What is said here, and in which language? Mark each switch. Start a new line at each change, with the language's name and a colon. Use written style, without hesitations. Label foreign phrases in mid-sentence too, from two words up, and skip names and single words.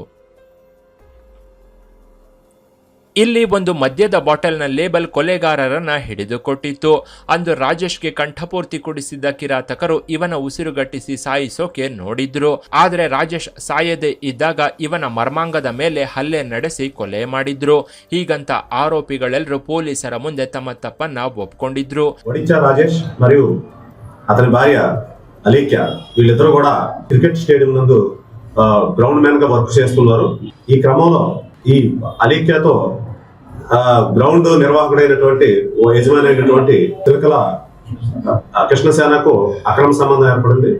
Kannada: ಇಲ್ಲಿ ಒಂದು ಮದ್ಯದ ಬಾಟಲ್ನ ಲೇಬಲ್ ಕೊಲೆಗಾರರನ್ನ ಹಿಡಿದುಕೊಟ್ಟಿತ್ತು. ಅಂದು ರಾಜೇಶ್ಗೆ ಕಂಠಪೂರ್ತಿ ಕುಡಿಸಿದ್ದ ಕಿರಾತಕರು ಇವನ ಉಸಿರುಗಟ್ಟಿಸಿ ಸಾಯಿಸೋಕೆ ನೋಡಿದ್ರು. ಆದರೆ ರಾಜೇಶ್ ಸಾಯದೆ ಇದ್ದಾಗ ಇವನ ಮರ್ಮಾಂಗದ ಮೇಲೆ ಹಲ್ಲೆ ನಡೆಸಿ ಕೊಲೆ ಮಾಡಿದ್ರು. ಹೀಗಂತ ಆರೋಪಿಗಳೆಲ್ಲರೂ ಪೊಲೀಸರ ಮುಂದೆ ತಮ ತಪ್ಪನ್ನ ಒಪ್ಪುಕೊಂಡಿದ್ರು.
Telugu: రాజేష్ మరియు అతని భార్య అలేఖ్య వీళ్ళిద్దరూ కూడా క్రికెట్ స్టేడియం నందు గ్రౌండ్ మ్యాన్ గా వర్క్ చేస్తున్నారు. ఈ క్రమంలో ఈ అలేఖ్యతో గ్రౌండ్ నిర్వాహకుడైనటువంటి యజమాని అయినటువంటి తిలకల కృష్ణసేనకు అక్రమ సంబంధం ఏర్పడింది.